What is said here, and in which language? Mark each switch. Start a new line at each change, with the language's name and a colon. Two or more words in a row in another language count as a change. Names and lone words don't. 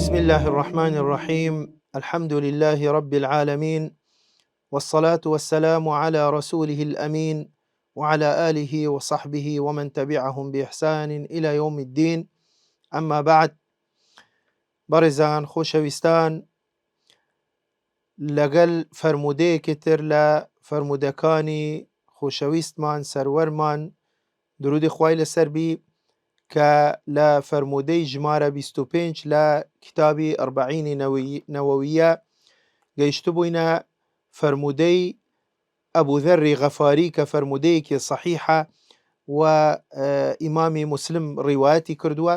Arabic: الله الرحمن الرحيم. الحمد لله رب العالمين، والصلاة والسلام على رسوله الأمين وعلى آله وصحبه ومن تبعهم بإحسان إلى يوم الدين. أما بعد،
Central Kurdish: بەڕێزان خۆشەویستان، لەگەڵ فرموودەیەکتر لە فرموودەکانی خۆشەویستمان سەروەرمان درودی خوای لەسەر بی کە لە فرموودەی ژمارە 25 لە کتابی ئەربعینی نەوەویە گەیشت بووینە فرموودەی ئەبوذەری غەفاری کە فرموودەیەکی صحیحە و ئیمامی مسلم ڕیوایەتی کردووە.